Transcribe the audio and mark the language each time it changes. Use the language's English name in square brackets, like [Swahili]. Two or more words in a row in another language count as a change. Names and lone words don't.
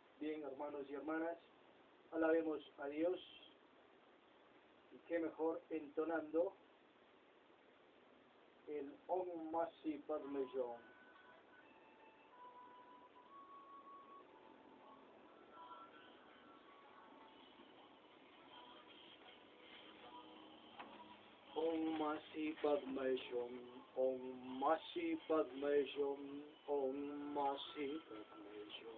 [Spanish] bien, hermanos y hermanas, alabemos a Dios, y qué mejor entonando el [Sanskrit] Om Masi Padme Hum. Om Masi Padme Hum, Om Masi Padme Hum, Om Masi Padme Hum.